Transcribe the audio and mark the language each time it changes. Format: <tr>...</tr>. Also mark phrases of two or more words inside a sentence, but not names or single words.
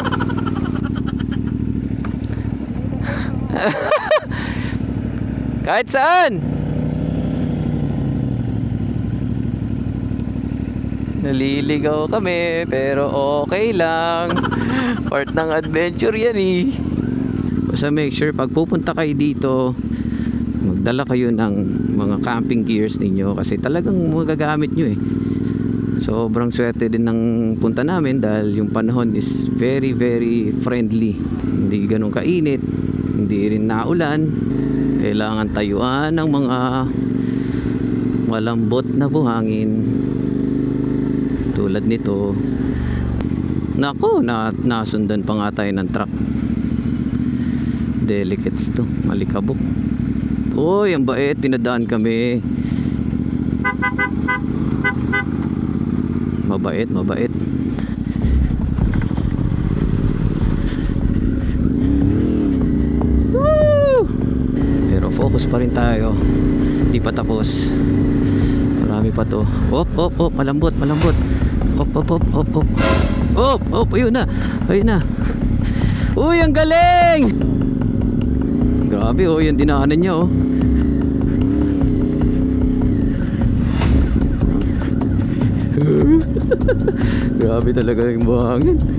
<tl>Kahit saan naliligaw kami, pero okay lang. Part ng adventure yan eh. Basta</tl> <en>make sure</en> <tl>pag pupunta kayo dito, magdala kayo ng mga</tl> <en>camping gears</en> <tl>ninyo, kasi talagang magagamit nyo eh. Sobrang swerte din ng punta namin dahil yung panahon</tl> <en>is very very friendly.</en> <tl>Hindi ganun kainit, hindi rin naulan. Kailangan tayuan ng mga malambot na buhangin tulad nito. Nako, nasundan pa nga tayo ng truck. Delicates to, malikabok. Uy, ang bait, pinadaan kami. Mabait, mabait. Woo! Pero focus pa rin tayo. Di pa tapos. Marami pa to. Op, op, op, malambot, malambot. Op, op, op, op, op. Op, op, ayun na. Ayun na. Uy, ang galing! Grabe oh, yung dinaanan niya oh. Grabe talaga yung buhangin.</tl>